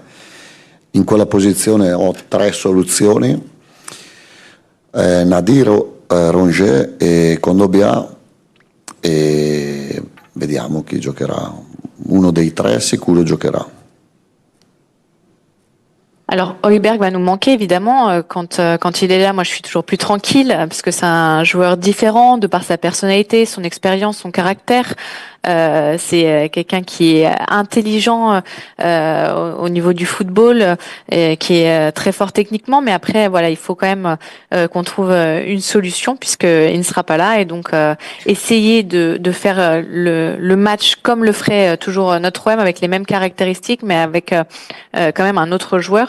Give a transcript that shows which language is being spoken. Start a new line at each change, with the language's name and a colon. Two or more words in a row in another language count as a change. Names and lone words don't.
Italian: In quella posizione ho 3 soluzioni, Nadir, Rongier e Kondogbia, e vediamo chi giocherà. Uno dei 3 sicuro giocherà.
French: Alors, Højbjerg va nous manquer évidemment. Quand il est là, moi je suis toujours plus tranquille parce que c'est un joueur différent de par sa personnalité, son expérience, son caractère. C'est quelqu'un qui est intelligent au niveau du football, qui est très fort techniquement, mais après voilà, il faut quand même qu'on trouve une solution puisqu'il ne sera pas là, et donc essayer de faire le match comme le ferait toujours notre OM, avec les mêmes caractéristiques, mais avec quand même un autre joueur.